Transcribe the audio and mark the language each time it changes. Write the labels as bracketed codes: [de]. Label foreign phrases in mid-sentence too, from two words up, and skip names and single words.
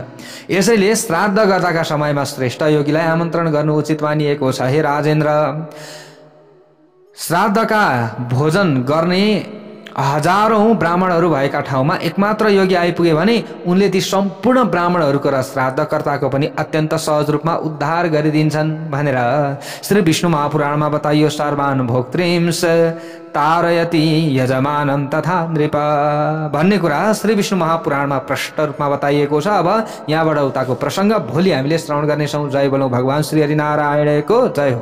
[ne] यसैले श्राद्ध गर्दाका समयमा श्रेष्ठ योगीलाई आमन्त्रण गर्नु उचित मानिएको छ। हे राजेन्द्र, श्राद्धका भोजन गर्ने हजारौं ब्राह्मणहरू भएका ठाउँमा एकमात्र योगी आइपुगे भने उनले ती सम्पूर्ण ब्राह्मणहरूको र श्राद्धकर्ताको पनि अत्यन्त सहज रूपमा उद्धार गरिदिन्छन् भनेर श्री विष्णु महापुराणमा बताइयो। [sa] सर्वान् भोक्तृंस तारयति यजमानं तथा नृप [ne] भन्ने कुरा श्री विष्णु महापुराणमा प्रष्ट रूपमा बताइएको छ। अब यहाँबाट उताको प्रसङ्ग भोलि हामीले श्रवण गर्नेछौँ। जय बोलौं भगवान श्री हरिनारायणको जय हो।